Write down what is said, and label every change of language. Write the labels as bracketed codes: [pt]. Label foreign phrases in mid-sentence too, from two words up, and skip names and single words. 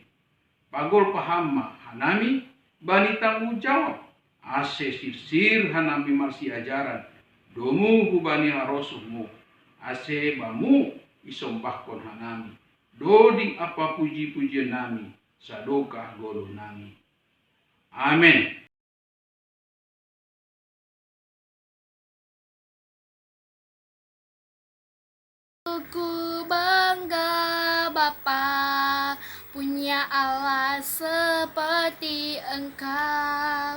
[bts] Pagol pahamma hanami, bani tanggung jawab, ase sir hanami marsi ajaran, domu hubani harosuhmu, ase bamu isombahkon hanami, doding apa puji-pujian nami, sadokah golo nami. Amin. [id] Ku bangga Bapa punya Allah seperti Engkau.